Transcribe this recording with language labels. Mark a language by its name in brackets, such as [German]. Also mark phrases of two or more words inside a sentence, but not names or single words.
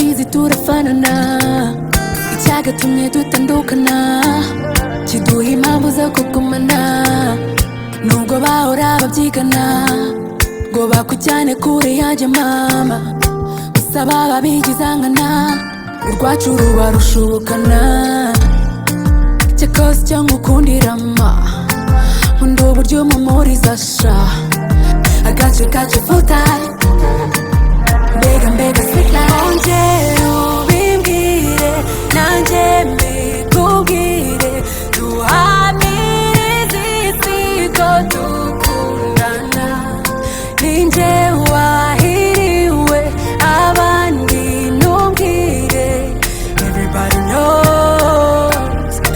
[Kinyarwanda] turafanana icyagatumye dutandukana kiduha impamvu zo kugumana nubwo bahora babyigana ngo bakujyane kure yanjye mama gusa baba bigizangana urwacu ruba rushubukana cyakoze icyo ngukundira ma nkunda uburyo umumuriza sha agace kacu [English] full time [Kinyarwanda] mbega [English] sweet life [Kinyarwanda] ongera ubimbwire nanjye mbikubwire duhamirize isi ko dukundana ninjye wahiriwe abandi ntumbwire [English] everybody knows